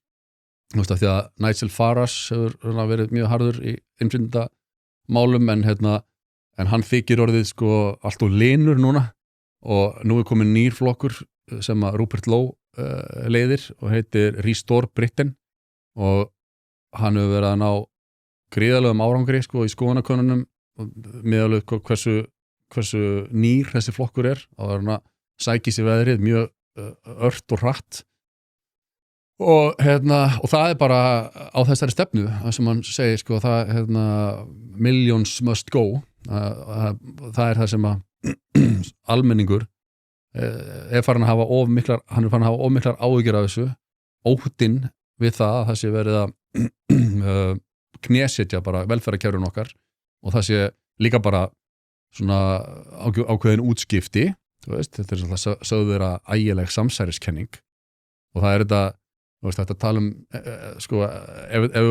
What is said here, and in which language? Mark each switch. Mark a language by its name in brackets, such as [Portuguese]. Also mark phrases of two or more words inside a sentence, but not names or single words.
[Icelandic] því að Nigel Farage hefur verið mjög harður í innflytjendamálum en hann þykir orðið allt og linur núna og nú er komin nýr flokkur sem að Rupert Lowe leiðir og heitir Restore Britain og hann hefur verið að ná gríðarlegum árangri í skoðanakönnunum meðalveg hversu nýr þessi flokkur er og hann að sækja sér veðrið mjög ört og hratt og það er bara á þessari stefnu sem hann segir það [English] millions must go [Icelandic] það er það sem að almenningur er farin að hafa of miklar áhyggjur af þessu, óttinn við það sé verið að knésetja bara velferðarkerfin okkar og það sé líka bara svona ákveðin útskipti, þetta er svolítið sögðu vera ægileg samsæriskenning og það er þetta að tala ef við